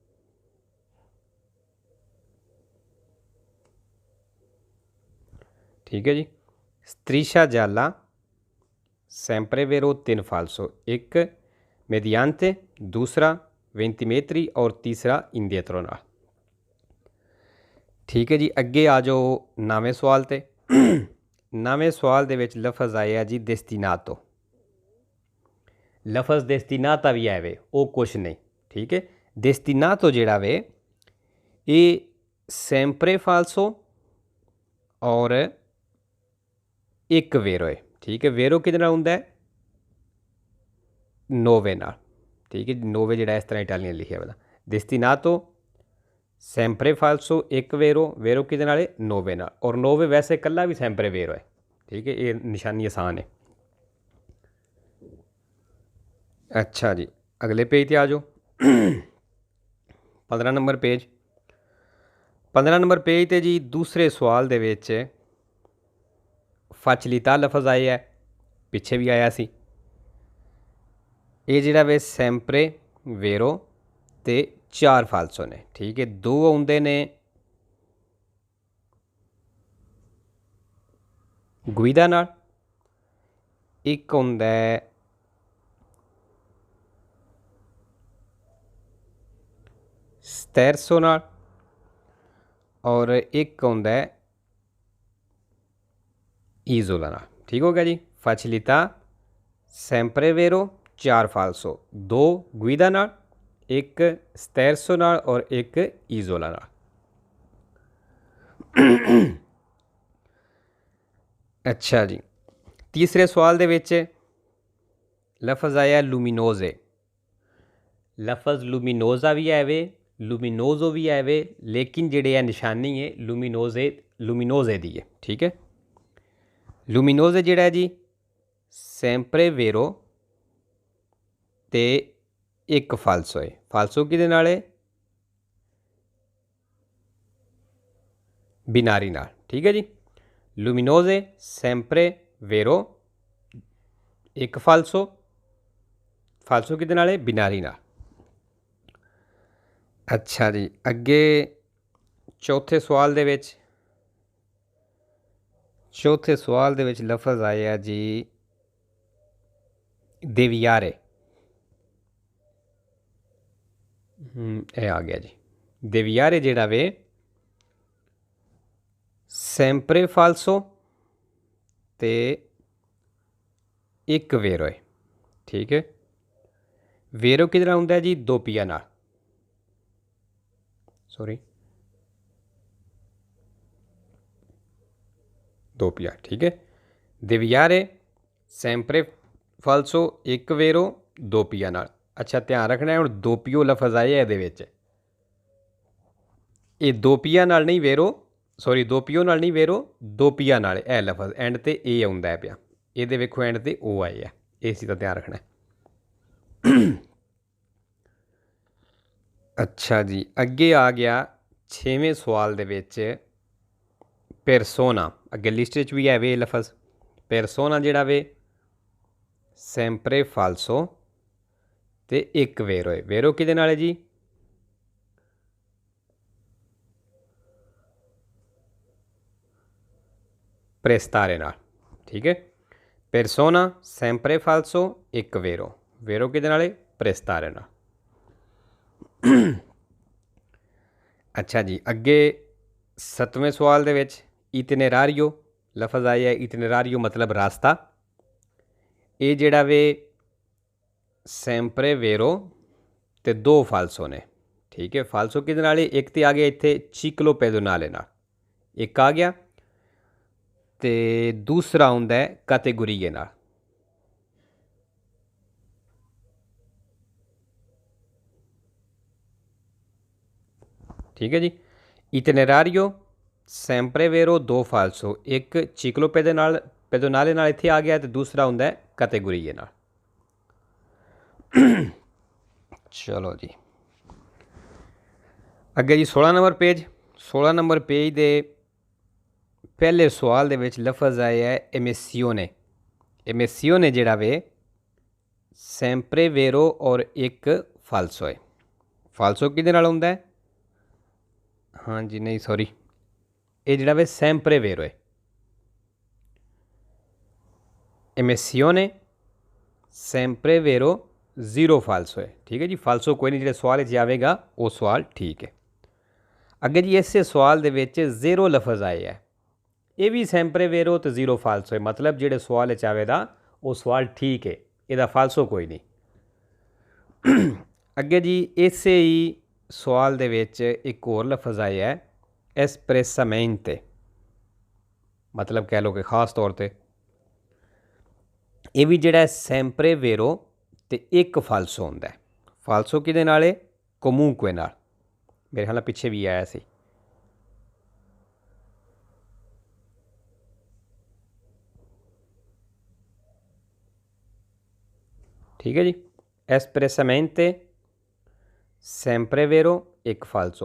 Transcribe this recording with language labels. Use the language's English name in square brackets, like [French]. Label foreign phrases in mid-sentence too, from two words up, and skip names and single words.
[Punjabi] ਠੀਕ ਹੈ ਜੀ, [Italian] striscia gialla, sempre vero 3 falso, [Punjabi] ਇੱਕ mediante, ਦੂਸਰਾ 20 metri ਔਰ ਤੀਸਰਾ indietro ਨਾਲ। ਠੀਕ ਹੈ ਜੀ, ਅੱਗੇ ਆ ਜਾਓ 9ਵੇਂ ਸਵਾਲ 'ਤੇ। ਨਵੇਂ ਸਵਾਲ ਦੇ ਵਿਚ ਲਫ਼ਜ਼ ਆਇਆ ਜੀ ਡੇਸਟੀਨਾਤੋ। ਲਫ਼ਜ਼ ਡੇਸਟੀਨਾਤਾ ਭੀ ਆਏ ਵੇ, ਵੋ ਕੁਝ ਨਹੀਂ, ਠੀਕ ਹੈ। ਡੇਸਟੀਨਾਤੋ ਜਿਹੜਾ ਵੇ ਯੇ [Italian] sempre falso [Punjabi] ਔਰ ਇੱਕ ਵੇਰੋ ਹੈ, ਠੀਕ ਹੈ। ਵੇਰੋ ਕਿਹਦੇ ਨਾਲ ਹੁੰਦਾ ਹੈ? ਨੋਵੇ ਨਾਲ, ਠੀਕ ਹੈ। ਨੋਵੇ ਜਿਹੜਾ ਇਸ ਤਰ੍ਹਾਂ ਇਟਾਲੀਅਨ ਲਿਖਿਆ ਵਾਲਾ। ਡੇਸਟੀਨਾਤੋ [Italian] sempre falso [Punjabi] ਇੱਕ ਵੇਰੋ, ਵੇਰੋ ਕਿਹਦੇ ਨਾਲ ਹੈ? ਨੋਵੇ ਨਾਲ। ਔਰ ਨੋਵੇ ਵੈਸੇ ਕੱਲਾ ਭੀ [Italian] sempre vero [Punjabi] ਹੈ, ਠੀਕ ਹੈ। ਯੇ ਨਿਸ਼ਾਨੀ ਆਸਾਨ ਹੈ। ਅੱਛਾ ਜੀ, ਅਗਲੇ ਪੇਜ ਤੇ ਆ ਜਾਓ। 15 ਨੰਬਰ ਪੇਜ। 15 ਨੰਬਰ ਪੇਜ ਤੇ ਜੀ ਦੂਸਰੇ ਸਵਾਲ ਦੇ ਵਿਚ facilità ਲਫ਼ਜ਼ ਆਇਆ ਹੈ, ਪਿੱਛੇ ਭੀ ਆਇਆ ਸੀ। ਯੇ ਜਿਹੜਾ ਵੇ [Italian] sempre vero [Punjabi] ਤੇ 4 ਫਾਲਸੋ ਨੇ, ਠੀਕ ਹੈ। 2 ਆਉਂਦੇ ਨੇ ਗੁਇਦਾ ਨਾਲ, ਇੱਕ ਆਉਂਦਾ ਹੈ sterzo ਨਾਲ ਔਰ ਇੱਕ ਆਉਂਦਾ ਹੈ isola ਨਾਲ, ਠੀਕ ਹੋ ਗਿਆ ਜੀ। [Italian] facilità sempre vero [Punjabi] 4 ਫਾਲਸੋ, 2 ਗੁਇਦਾ ਨਾਲ, ਇੱਕ sterzo ਨਾਲ ਔਰ ਇੱਕ isola ਨਾਲ। ਅੱਛਾ ਜੀ, ਤੀਸਰੇ ਸਵਾਲ ਦੇ ਵਿਚ ਲਫ਼ਜ਼ ਆਇਆ ਲੁਮਿਨੋਜ਼ੇ। ਲਫ਼ਜ਼ ਲੁਮਿਨੋਜ਼ਾ ਭੀ ਹੈ ਵੇ, ਲੁਮਿਨੋਜ਼ੋ ਭੀ ਹੈ ਵੇ, ਲੇਕਿਨ ਜਿਹੜੇ ਹੈ ਨਿਸ਼ਾਨੀ ਹੈ ਲੁਮਿਨੋਜ਼ੇ ਦੀ ਹੈ, ਠੀਕ ਹੈ। ਲੁਮਿਨੋਜ਼ੇ ਜਿਹੜਾ ਹੈ ਜੀ [Italian] sempre vero [Punjabi] ਤੇ ਇੱਕ ਫਾਲਸੋ ਹੈ। ਫਾਲਸੋ ਕਿਹਦੇ ਨਾਲ ਹੈ? ਬਿਨਾਰੀ ਨਾਲ, ਠੀਕ ਹੈ ਜੀ। ਲੁਮਿਨੋਜ਼ੇ [Italian] sempre vero [Punjabi] ਇੱਕ ਫਾਲਸੋ, ਫਾਲਸੋ ਕਿਹਦੇ ਨਾਲ ਹੈ? ਬਿਨਾਰੀ ਨਾਲ। ਅੱਛਾ ਜੀ, ਅੱਗੇ ਚੌਥੇ ਸਵਾਲ ਦੇ ਵਿਚ ਲਫ਼ਜ਼ ਆਇਆ ਜੀ ਦੇਵਿਆਰੇ। ਆ ਗਿਆ ਜੀ। ਦੇਵਿਆਰੇ ਜਿਹੜਾ ਵੇ [Italian] sempre falso [Punjabi] ਤੇ ਇੱਕ ਵੇਰੋ ਹੈ, ਠੀਕ ਹੈ। ਵੇਰੋ ਕਿੱਧਰ ਆਉਂਦਾ ਹੈ ਜੀ? ਦੋਪਿਆ ਨਾਲ, ਸੌਰੀ ਦੋਪਿਆ, ਠੀਕ ਹੈ। ਦੇਵਿਆਰੇ [Italian] sempre falso [Punjabi] ਇੱਕ ਵੇਰੋ ਦੋਪਿਆ ਨਾਲ। ਅੱਛਾ ਧਿਆਨ ਰੱਖਣਾ ਹੈ ਹੁਣ ਦੋਪਿਓ ਲਫ਼ਜ਼ ਆਇਆ ਇਹਦੇ ਵਿਚ, ਯੇ ਦੋਪਿਆ ਨਾਲ ਨਹੀਂ ਵੇਰੋ, ਸੌਰੀ ਦੋਪਿਓ ਨਾਲ ਨਹੀਂ ਵੇਰੋ, ਦੋਪਿਆ ਨਾਲ ਹੈ ਲਫ਼ਜ਼। ਐਂਡ ਤੇ ਏ ਆਉਂਦਾ ਹੈ ਪਿਆ, ਯੇ ਵੇਖੋ ਐਂਡ ਤੇ ਓ ਆਏ ਹੈ, ਇਸ ਚੀਜ਼ ਕਾ ਧਿਆਨ ਰੱਖਣਾ ਹੈ। ਅੱਛਾ ਜੀ, ਅੱਗੇ ਆ ਗਿਆ 6ਵੇਂ ਸਵਾਲ ਦੇ ਵਿਚ ਪੇਰਸੋਨਾ। ਅੱਗੇ ਲਿਸਟ ਚ ਭੀ ਹੈ ਵੇ ਲਫ਼ਜ਼ ਪੇਰਸੋਨਾ ਜਿਹੜਾ ਵੇ [Italian] sempre falso [Punjabi] ਤੇ ਇੱਕ ਵੇਰੋ ਹੈ। ਵੇਰੋ ਕਿਹਦੇ ਨਾਲ ਹੈ ਜੀ? ਪ੍ਰੇਸਤਾਰੇ ਨਾਲ, ਠੀਕ ਹੈ। ਪੇਰਸੋਨਾ [Italian] sempre falso [Punjabi] ਇੱਕ ਵੇਰੋ, ਵੇਰੋ ਕਿਹਦੇ ਨਾਲ ਹੈ? ਪ੍ਰੇਸਤਾਰੇ ਨਾਲ। ਅੱਛਾ ਜੀ, ਅੱਗੇ 7ਵੇਂ ਸਵਾਲ ਦੇ ਵਿਚ ਇਤਨੇਰਾਰਿਓ ਲਫ਼ਜ਼ ਆਇਆ ਹੈ। ਇਤਨੇਰਾਰਿਓ ਮਤਲਬ ਰਸਤਾ। ਯੇ ਜਿਹੜਾ ਵੇ [Italian] sempre vero [Punjabi] ਤੇ 2 ਫਾਲਸੋ ਨੇ, ਠੀਕ ਹੈ। ਫਾਲਸੋ ਕਿਹਦੇ ਨਾਲ ਹੈ? ਇੱਕ ਤੋ ਆ ਗਿਆ ਇੱਥੇ [Italian] ciclo pedonale [Punjabi] ਨਾਲ, ਇੱਕ ਆ ਗਿਆ ਤੇ ਦੂਸਰਾ ਆਉਂਦਾ ਹੈ ਕੈਟੇਗੋਰੀਏ ਨਾਲ। ਠੀਕ ਹੈ ਜੀ। ਇਤਨੇਰਾਰਿਓ [Italian] sempre vero [Punjabi] 2 ਫਾਲਸੋ, ਇੱਕ [Italian] ciclo pedonale [Punjabi] ਨਾਲ ਇੱਥੇ ਆ ਗਿਆ ਤੋ ਦੂਸਰਾ ਆਉਂਦਾ ਹੈ ਕੈਟੇਗੋਰੀਏ ਨਾਲ। ਚਲੋ ਜੀ, ਅੱਗੇ ਜੀ 16 ਨੰਬਰ ਪੇਜ। 16 ਨੰਬਰ ਪੇਜ ਦੇ ਪਹਿਲੇ ਸਵਾਲ ਦੇ ਵਿਚ ਲਫ਼ਜ਼ ਆਇਆ ਹੈ ਏਮੇਸਿਓਨੇ। ਏਮੇਸਿਓਨੇ ਜਿਹੜਾ ਵੇ [Italian] sempre vero [Punjabi] ਔਰ ਇੱਕ ਫਾਲਸੋ ਹੈ। ਫਾਲਸੋ ਕਿਹਦੇ ਨਾਲ ਹੁੰਦਾ ਹੈ? ਹਾਂ ਜੀ ਨਹੀਂ ਸੌਰੀ, ਯੇ ਜਿਹੜਾ ਵੇ [Italian] sempre vero [Punjabi] ਹੈ। ਏਮੇਸਿਓਨੇ [Italian] sempre vero [Punjabi] 0 ਫਾਲਸੋ ਹੈ, ਠੀਕ ਹੈ ਜੀ। [Hindi] फालसो कोई नहीं, जो सवाल आएगा वो सवाल ठीक है। [Punjabi] ਅੱਗੇ ਜੀ ਇਸ ਸਵਾਲ ਦੇ ਵਿਚ 0 ਲਫ਼ਜ਼ ਆਇਆ ਹੈ। ਯੇ ਭੀ [Italian] sempre vero [Punjabi] ਤੋ ਜ਼ੀਰੋ ਫਾਲਸੋ ਹੈ, ਮਤਲਬ ਜਿਹੜੇ ਸਵਾਲ ਆਵੇ ਦਾ ਵੋ ਸਵਾਲ ਠੀਕ ਹੈ, ਇਹਦਾ ਫਾਲਸੋ ਕੋਈ ਨਹੀਂ। ਅੱਗੇ ਜੀ ਇਸੇ ਹੀ ਸਵਾਲ ਦੇ ਵਿਚ ਇੱਕ ਹੋਰ ਲਫ਼ਜ਼ ਆਇਆ ਹੈ ਐਸਪ੍ਰੇਸਾਮੇਂਟੇ, ਮਤਲਬ ਕਹਿ ਲੋ ਕਿ ਖ਼ਾਸ ਤੌਰ ਪਰ ਯੇ ਭੀ ਜੋੜਾ [Italian] sempre vero [Punjabi] ਤੋ ਇੱਕ ਫਾਲਸੋ ਹੋਂਦਾ ਹੈ। ਫਾਲਸੋ ਕਿਹਦੇ ਨਾਲ ਹੈ? ਕੋਮੂੰਕੇ ਨਾਲ। ਮੇਰੇ ਖ਼ਿਆਲ ਪਿੱਛੇ ਭੀ ਆਇਆ ਸੀ। ਠੀਕ ਹੈ ਜੀ, [Italian] espressamente sempre vero [Punjabi] ਇੱਕ ਫਾਲਸੋ।